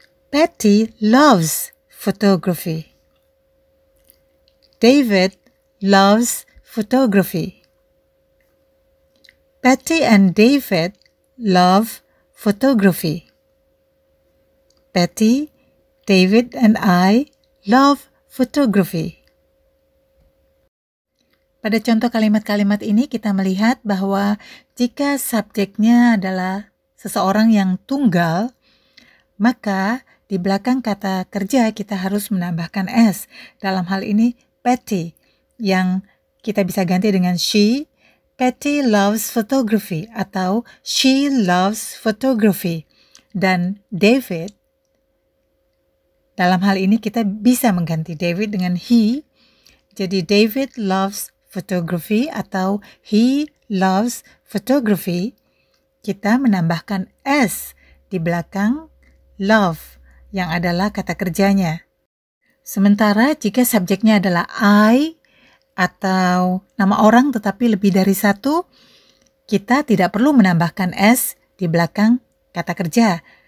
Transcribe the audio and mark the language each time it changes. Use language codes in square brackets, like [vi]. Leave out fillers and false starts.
[en] Patty loves photography. David loves photography. Patty and David love photography. Patty, David, and I love photography. [id] Pada contoh kalimat-kalimat ini kita melihat bahwa jika subjeknya adalah seseorang yang tunggal, maka di belakang kata kerja kita harus menambahkan s. Dalam hal ini Patty, yang kita bisa ganti dengan she. [en] Patty loves photography atau she loves photography. [id] Dan David, dalam hal ini kita bisa mengganti David dengan he. [en] Jadi David loves photography atau he loves photography. [id] Kita menambahkan s di belakang love yang adalah kata kerjanya. Sementara jika subjeknya adalah I atau nama orang tetapi lebih dari satu, kita tidak perlu menambahkan s di belakang kata kerja.